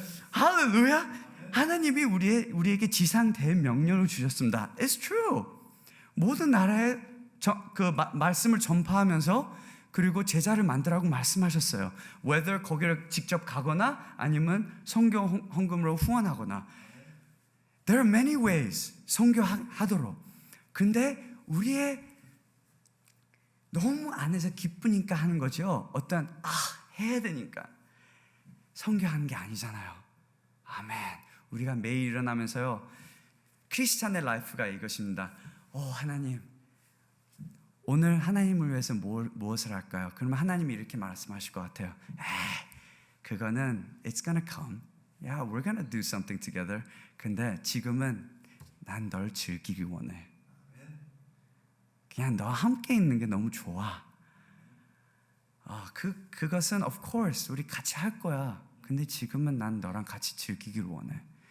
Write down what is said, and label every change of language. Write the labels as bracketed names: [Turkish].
[Korean] 할렐루야! 하나님이 우리에게 지상 대명령을 주셨습니다. [English] It's true. [Korean] 모든 나라에 말씀을 전파하면서 그리고 제자를 만들라고 말씀하셨어요. Whether 거기를 직접 가거나 아니면 선교 헌금으로 후원하거나. [English] There are many ways [Korean] 선교하도록. 근데 우리의 너무 안에서 기쁘니까 하는 거죠. 어떤 해야 되니까 선교하는 게 아니잖아요. 아멘. 우리가 매일 일어나면서요, 크리스찬의 라이프가 이것입니다. 하나님, 오늘 하나님을 위해서 무엇을 할까요? 그러면 하나님이 이렇게 말씀하실 것 같아요. [English] 그거는 it's gonna come. Yeah, we're gonna do something together. [Korean] 근데 지금은 난 널 즐기기 원해. 그냥 너와 함께 있는 게 너무 좋아. 그것은 [English] of course [Korean] 우리 같이 할 거야. 근데 지금은 난 너랑 같이 즐기기를 원해.